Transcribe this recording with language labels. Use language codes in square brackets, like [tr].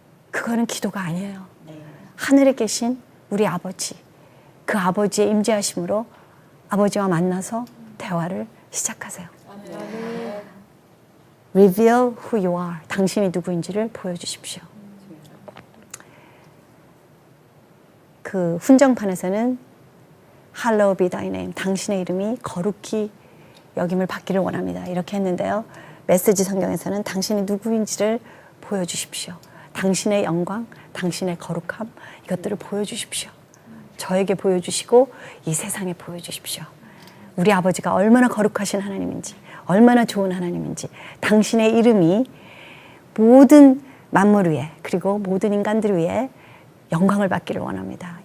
[ko] 그거는 기도가 아니에요. 하늘에 계신 우리 아버지, 그 아버지의 임재하심으로 아버지와 만나서 대화를 시작하세요. [en] Reveal who you are. [ko] 당신이 누구인지를 보여주십시오. 그 훈정판에서는 [en] Hallowed be thy name. [ko] 당신의 이름이 거룩히 여김을 받기를 원합니다. 이렇게 했는데요. 메시지 성경에서는 당신이 누구인지를 보여주십시오. 당신의 영광, 당신의 거룩함 이것들을 보여주십시오. 저에게 보여주시고 이 세상에 보여주십시오. 우리 아버지가 얼마나 거룩하신 하나님인지 얼마나 좋은 하나님인지 당신의 이름이 모든 만물 위에 그리고 모든 인간들 위에 영광을 받기를 원합니다.